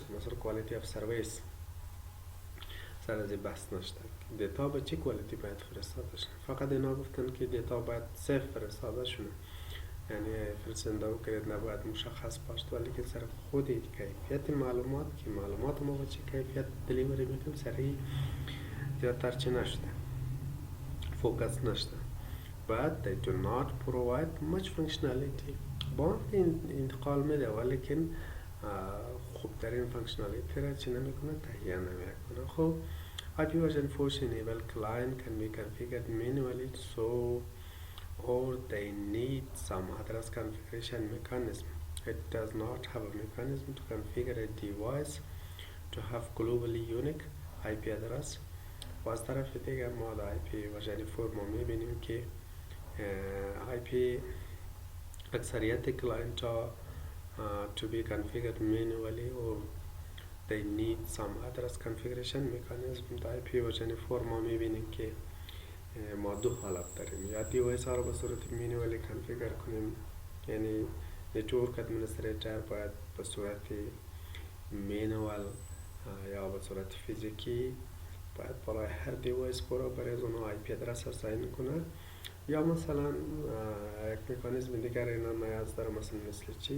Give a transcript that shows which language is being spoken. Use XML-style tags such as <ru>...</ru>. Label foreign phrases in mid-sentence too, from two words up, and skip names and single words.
<fa>مثلا</fa> <en>quality of service</en> <fa>سر از بحث نشده، دیتا به چه کوالیتی باید فرستاده شده، فقط اینا گفتن که دیتا باید صفر فرستاده شده، یعنی فرستنده و گرنده باید مشخص باشد، ولی که سر خود کیفیت معلومات که معلومات ما به چه کیفیت دلیوری میکنیم سری زیادتر چه نشده، فوکس نشده.</fa> <en>But they do not provide much functionality.</en> <fa>با انتقال میده ولیکن خوبترین فانکشنالیتی را چه نمیکنه؟ تهیه نمیکنه.</fa> <en>خب IP version 4 enable client can be configured manually, so or they need some address configuration mechanism. It does not have a mechanism to configure a device to have globally unique IP address.</en> <fa>و از طرف دیگه ما در IP version 4 ما میبینیم که IP اکثریت کلاینت ها</fa> <en>to be configured manually, or they need some address configuration mechanism.</en> <fa>در IP version 4 ما میبینیم که ما دو حالت داریم، یا دیوایس ها رو به صورت مینوالی کنفیگر کنیم، یعنی</fa> <en>network administrator</en> <fa>باید به صورت مینوال یا به صورت فیزیکی باید برای هر دیوایس برای از اونها</fa> <en>IP address assign</en> <fa>کنه، یا مثلا یک مکانیزم دیگر اینا نیاز داره، مثل چی؟</fa>